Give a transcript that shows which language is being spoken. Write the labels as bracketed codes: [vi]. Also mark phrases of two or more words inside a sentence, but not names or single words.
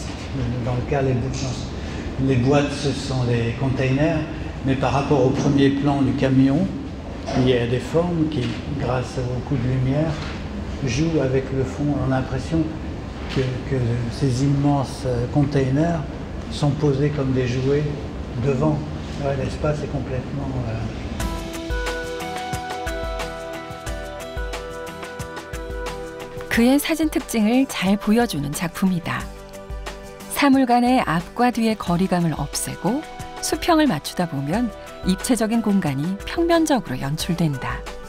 [fr] Dans le cas, les boîtes, ce sont les containers, mais par rapport au premier plan du camion, il y a des formes qui, grâce au coup de lumière, jouent avec le fond. On a l'impression que ces immenses containers sont posés comme des jouets devant. Ouais, l'espace est complètement... [ko] 그의 사진 특징을 잘 보여주는 작품이다. 사물 간의 앞과 뒤의 거리감을 없애고 수평을 맞추다 보면 입체적인 공간이 평면적으로 연출된다.